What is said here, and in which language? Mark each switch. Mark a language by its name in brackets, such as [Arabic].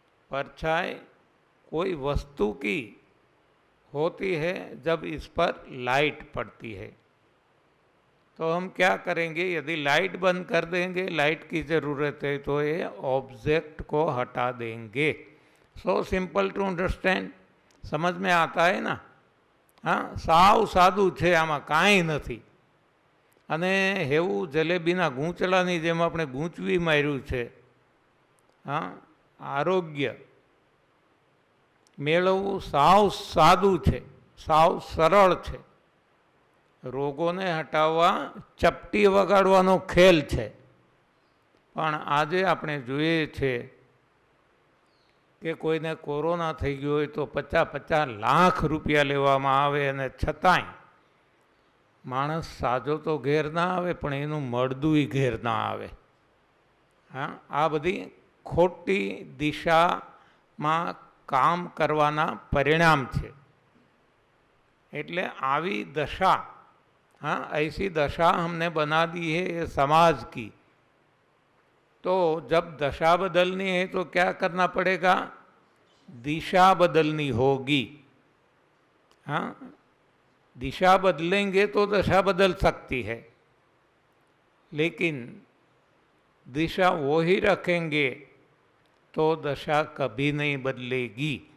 [Hindi] परछाई कोई वस्तु की होती है जब इस पर लाइट पड़ती है। तो हम क्या करेंगे? यदि लाइट बंद कर देंगे, लाइट की ज़रूरत है, तो ये ऑब्जेक्ट को हटा देंगे। [English] so simple to understand, [Hindi] समझ में आता है ना? [Gujarati] हाँ, साव सादું છે, આમાં કાંઈ નથી। અને હેવું જલેબીના ગૂંચળાની જેમ આપણે ગૂંચવી માર્યું છે। હા, આરોગ્ય મેળવવું સાવ સાદું છે, સાવ સરળ છે। રોગોને હટાવવા ચપટી વગાડવાનો ખેલ છે। પણ આજે આપણે જોઈએ છે કે કોઈને કોરોના થઈ ગયો હોય તો 50-50 લાખ રૂપિયા લેવામાં આવે અને છતાંય માણસ સાજો તો ઘેર ના આવે, પણ એનું મળદુંય ઘેર ના આવે। હા, આ બધી ખોટી દિશામાં કામ કરવાના પરિણામ છે। એટલે આવી દશા, [Hindi] हाँ, ऐसी दशा हमने बना दी है ये समाज की। तो जब दशा बदलनी है तो क्या करना पड़ेगा? दिशा बदलनी होगी। हाँ, दिशा बदलेंगे तो दशा बदल सकती है, लेकिन दिशा वो ही रखेंगे तो दशा कभी नहीं बदलेगी।